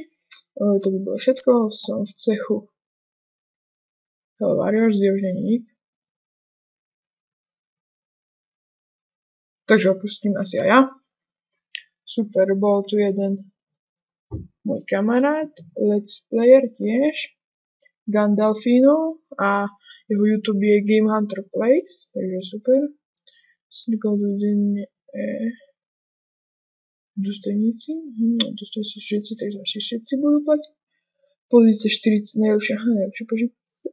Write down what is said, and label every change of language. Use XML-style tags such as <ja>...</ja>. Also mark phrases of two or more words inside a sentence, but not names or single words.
<sk>To by bolo všetko. Som v cechu Hell Warriors, kde už nie je nik. Takže opustím asi aj ja. Super, bol tu jeden môj kamarát,</sk> <en>let's player tiež.</en> <sk>Gandalfino a jeho YouTube je Game Hunter Plays, takže super.</sk> <cs>Důstojníci, důstojníci</cs> <sk>všetci, takže asi všetci budú platiť. Pozícia 40, najlepšie požice.</sk>